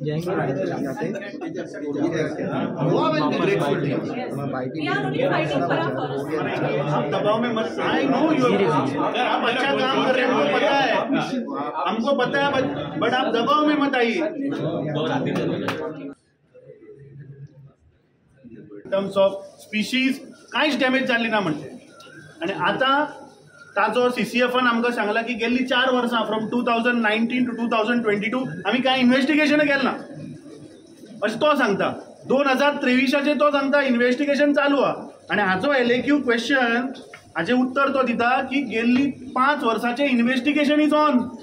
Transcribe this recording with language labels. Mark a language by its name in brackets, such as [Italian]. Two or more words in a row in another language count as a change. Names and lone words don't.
[Hindi] आप दबाव में मत। [English] I know [Hindi] अगर आप अच्छा काम कर रहे हैं हमको पता है, हमको पता है, बट आप दबाव में मत आइए। [English] terms of species [Konkani] कांयच डॅमेज जाल्ली ना म्हणते। आणि आता ताजो CCFन आमकां सांगला की गेल्ली 4 वर्सां [English] from 2019 to 2022 [Konkani] आमी कांय इन्व्हेस्टिगेशन केलें ना अशें तो सांगता। 2023 तो सांगता इन्व्हेस्टिगेशन चालू आहा। आनी हाजो [English] LAQ question [Konkani] हाजें उत्तर तो दिता की गेल्ली 5 वर्साचें [English] investigation is on.